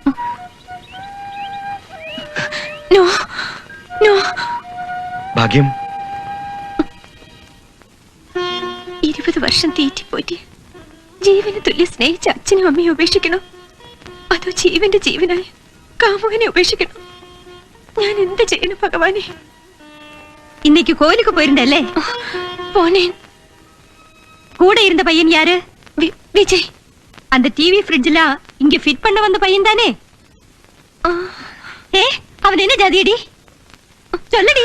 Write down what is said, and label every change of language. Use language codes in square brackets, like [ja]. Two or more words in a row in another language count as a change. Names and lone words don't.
[ml] ഭാഗ്യം 20 വർഷം തീറ്റിപ്പോറ്റി ജീവന് തുല്യ സ്നേഹിച്ച അച്ഛനും അമ്മയും ഉപേക്ഷിക്കണോ? അതോ ജീവന്റെ ജീവനായി കാമുകനെ ഉപേക്ഷിക്കണോ? ഞാൻ എന്ത് ചെയ്യണം ഭഗവാനെ? [ta] இன்னைக்கு கோயிலுக்கு போயிருந்தല്ലേ? போனேன். கூட இருந்த பையன் யாரு? விஜய். அந்த டிவி ஃப்ரிட்ஜ்ல இங்க ஃபிட் பண்ண வந்த பையன் தானே? அவன் என்ன ஜாதியடி? சொல்லடி.